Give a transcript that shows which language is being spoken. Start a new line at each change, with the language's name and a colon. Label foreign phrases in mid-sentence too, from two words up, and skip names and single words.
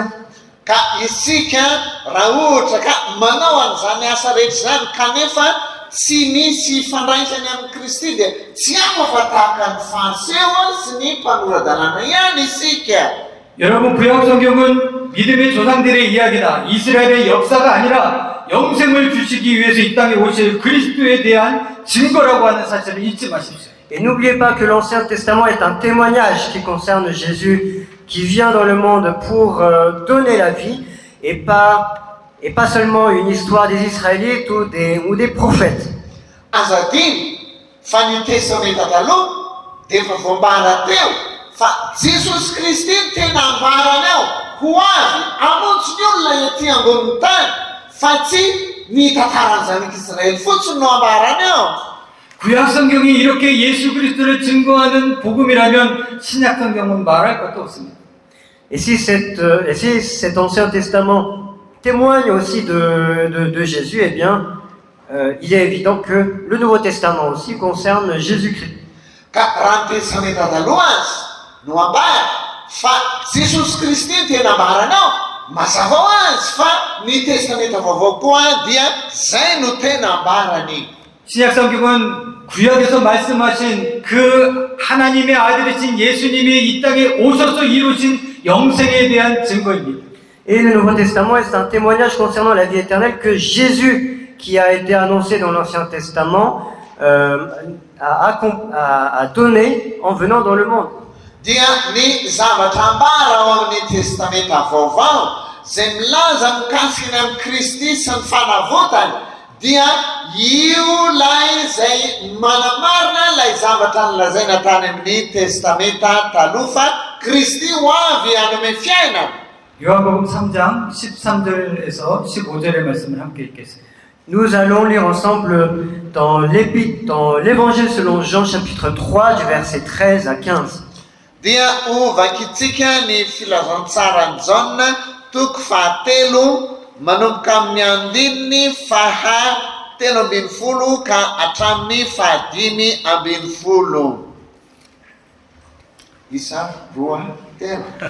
Malagasy: Ka isika raha ohatra ka manao an'izany asa rehetra zany kanefa tsy misy fandraisany amin'ny Kristy dia tsy afa tahaka ny fariseo sy ny mpanoradalana ihany isika.
Korean: 여러분 구약 성경은 믿음의 조상들의 이야기다. 이스라엘의 역사가 아니라 영생을 주시기 위해서 이 땅에 오실 그리스도에 대한 증거라고 하는 사실을 잊지 마십시오.
French: Et n'oubliez pas que l'Ancien Testament est un témoignage qui concerne Jésus, qui vient dans le monde pour donner la vie, et pas seulement une histoire des Israélites ou des prophètes.
Malagasy: Azadiny fa ny testamenta taloha dia efa voambara teo fa Jesosy Kristy no tena ambarany ao ho avy hamonjy ny olona ety ambonin'ny tany fa tsy ny tantaran'ny zanak'Israely fotsiny no ambarany ao.
Korean: 구약 성경이 이렇게 예수 그리스도를 증거하는 복음이라면 신약 성경은 말할 것도 없습니다.
French: Et si cet Ancien Testament témoigne aussi de Jésus, eh bien, il est évident que le Nouveau Testament aussi concerne Jésus-Christ.
Malagasy: Ka raha ny testamenta taloha azy no ambara fa Jesosy Kristy no tena ambarany ao, mazava ho azy fa ny testamenta vaovao koa dia zay no tena ambarany.
Korean: 신약 성경은 구약에서 말씀하신 그 하나님의 아들이신 예수님이 이 땅에 오셔서 이루신 영생에 대한 증거입니다.
French: Et le Nouveau Testament est un témoignage concernant la vie éternelle que Jésus, qui a été annoncé dans l'Ancien Testament, a donné en venant dans le monde.
Malagasy: Dia ny zavatra ambara ao amin'ny testamenta vaovao zay milaza mikasika ny amin'ny Kristy sy ny fanavotany dia io lay zay manamarina lay zavatra nilazaina tany amin'ny testamenta taloha fa Kristy ho avy hanome fiainana.
Korean: 요한복음 3장 13절에서 15절의 말씀을 함께 읽겠습니다.
French: Nous allons lire ensemble dans l'Évangile selon Jean chapitre 3 du verset 13 à 15.
Malagasy: Dia ovakitsika ny filazantsarany Jaona toko fahatelo manomboka amin'ny andininy fahatelo ambin'ny folo ka hatramin'ny fahadimy ambin'ny folo. Isa, roa, telo.